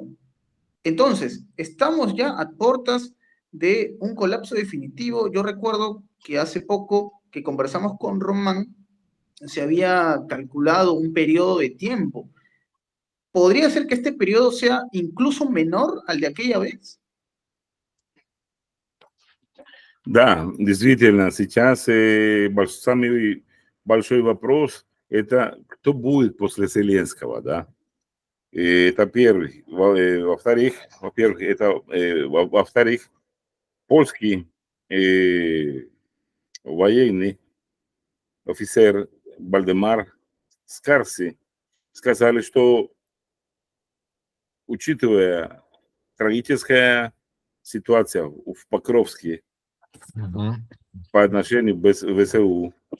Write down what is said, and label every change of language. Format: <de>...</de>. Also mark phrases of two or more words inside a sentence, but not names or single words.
<es>Entonces, estamos ya a puertas de un colapso definitivo. Yo recuerdo que hace poco que conversamos con Román, se había calculado un periodo de tiempo. ¿Podría ser que este periodo sea incluso menor al de aquella vez?</es> <ru>Да, действительно, сейчас самый большой вопрос – это кто будет после Зеленского, да? Это первый. Во-вторых, во-вторых, польский военный офицер Вальдемар Скарси сказали, что, учитывая трагическая ситуация в Покровске по отношению к ВСУ,</ru>